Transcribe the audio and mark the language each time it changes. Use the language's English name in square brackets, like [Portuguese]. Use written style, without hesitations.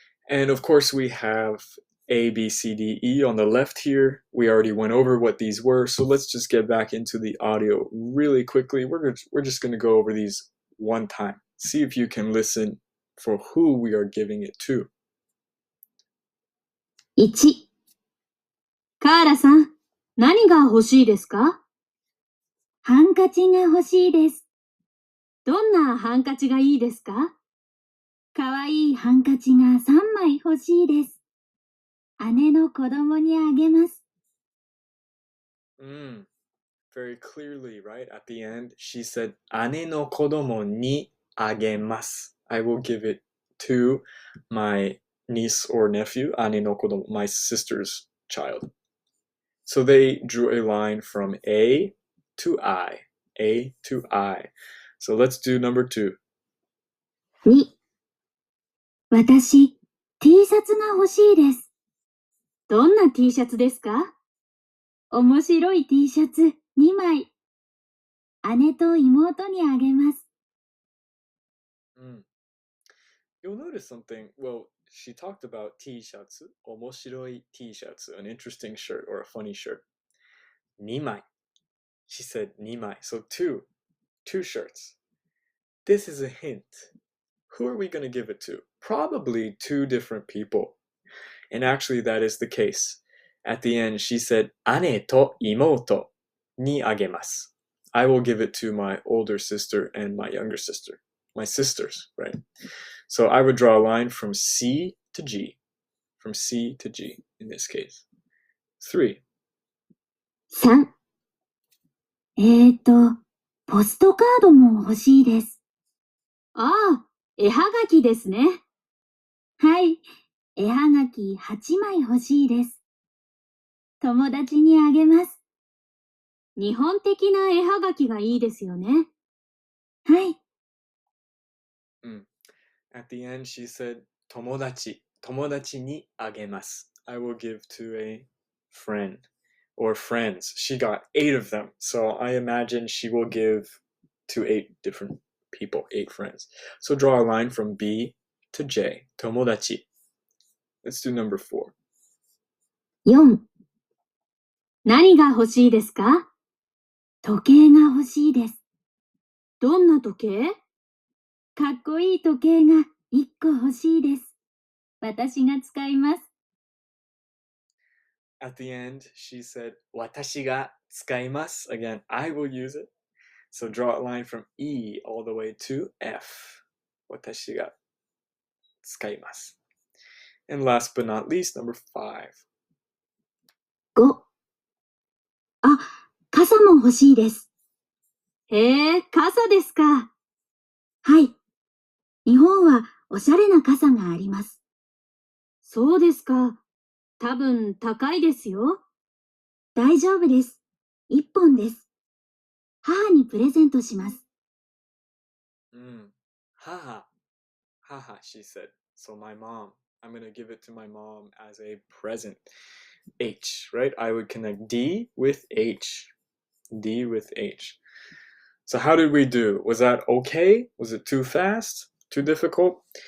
[English] And of course, we have A, B, C, D, E on the left here. We already went over what these were, so let's just get back into the audio really quickly. We're just going to go over these one time. See if you can listen for who we are giving it to. [Japanese] 1、カーラさん、何が欲しいですか？ハンカチが欲しいです。どんなハンカチがいいですか？かわいいハンカチが3枚欲しいです。姉の子供にあげます。 [English] Very clearly, right? At the end, she said, [Japanese] 姉の子供にあげます. [English] I will give it to my niece or nephew, [Japanese] 姉の子供, [English] my sister's child. So they drew a line from A to I. A to I. So let's do number 2. [Japanese] 2、私、T シャツが欲しいです。どんな T シャツですか？面白い T シャツ2枚。姉と妹にあげます。 [English] You'll notice something. Well, she talked about T-shirts, [Japanese] 面白い [English] T-shirts, an interesting shirt or a funny shirt. 2枚.She said 2枚.So two shirts. This is a hint. Who are we going to give it to? Probably 2 different people. And actually that is the case. At the end, she said [Japanese] 姉と妹にあげます. [English] I will give it to my older sister and my younger sister. My sisters, right? So I would draw a line from C to G. From C to G in this case. 3. [Japanese] 3、ポストカードも欲しいです。ああ、絵はがきですね。はい、絵はがき8枚欲しいです。友達にあげます。日本的な絵はがきがいいですよね。はい。 [English] At the end, she said, [Japanese] 友達にあげます. [English] I will give to a friend or friends. She got 8 of them. So I imagine she will give to 8 different people, 8 friends. So draw a line from B to J. 友達.Let's do number 4. [Japanese] 4、何が欲しいですか？時計が欲しいです。どんな時計？かっこいい時計が1個欲しいです。私が使います。 [English] At the end, she said, [Japanese] 私が使います. [English] Again, I will use it. So draw a line from E all the way to F. [Japanese] 私が使います. [English] And last but not least, number 5. [Japanese] 5、あ、傘も欲しいです。傘ですか。はい。日本はおしゃれな傘があります。そうですか。多分高いですよ。大丈夫です。1本です。母にプレゼントします。 [English] Haha, she said. So my mom, I'm going to give it to my mom as a present. H, right? I would connect D with H. D with H. So how did we do? Was that okay? Was it too fast? Too difficult?